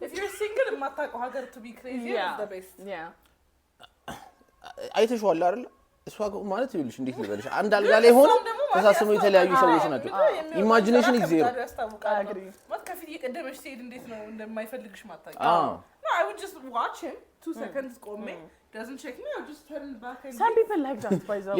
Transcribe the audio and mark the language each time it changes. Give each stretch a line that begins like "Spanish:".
English: if you're single
Amharic: የማታውቂው ሀገር
English: to be crazy is the best
Amharic: አይተሽዋል አይደል እሷ ማለት ይኸውልሽ እንዴት ልበልሽ አንድ አልጋ ላይ ሆኖ ተሳስመው የተለያዩ ሰዎች ናቸው
English: ኢማጂኔሽን ኢዝ ዜሮ
Amharic: ማለት ከፊት እየቀደመሽ ሲሄድ እንዴት ነው እንደማይፈልግሽ ማታውቂ
English: no I would just watch him 2 seconds
Amharic: ቆሜ
English: doesn't check me I'll just turn back and some people like that by the way